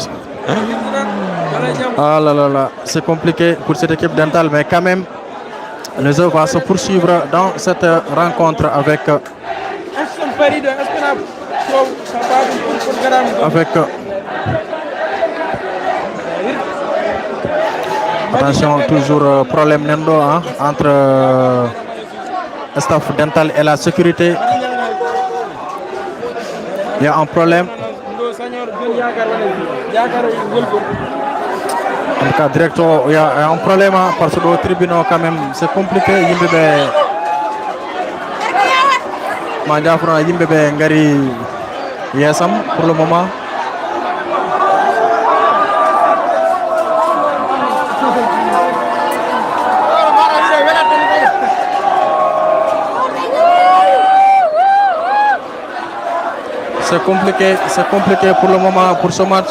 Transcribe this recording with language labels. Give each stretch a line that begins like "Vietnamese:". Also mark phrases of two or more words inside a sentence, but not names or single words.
French: Ah là là là, c'est compliqué pour cette équipe Dental, mais quand même, le jeu va se poursuivre dans cette rencontre avec attention, toujours problème Nendo entre staff Dental et la sécurité. Il y a un problème. En tout cas, directeur, il y a un problème parce que au tribunal quand même c'est compliqué.
Fula: Yimbe ngari yesam
French: pour le moment. C'est compliqué pour le moment pour ce match.